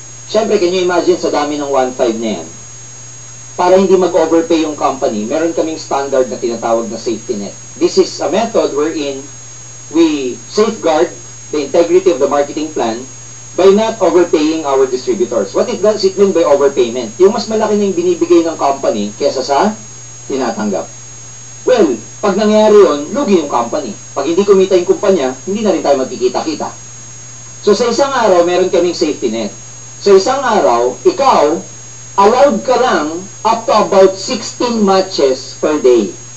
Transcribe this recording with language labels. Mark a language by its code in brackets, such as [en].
[tl] Siyempre, [en] can you imagine [tl] sa dami ng 1.5 na yan? Para hindi mag-overpay yung company, meron kaming standard na tinatawag na safety net. [en] This is a method wherein we safeguard the integrity of the marketing plan by not overpaying our distributors. What does it mean by overpayment? [tl] Yung mas malaki na yung binibigay ng company kesa sa tinatanggap. Well, pag nangyari yun, lugi yung company. Pag hindi kumita yung kumpanya, hindi na rin tayo magkikita-kita. So sa isang araw, meron kaming safety net. Sa isang araw, ikaw, allowed ka lang up to about 16 matches per day.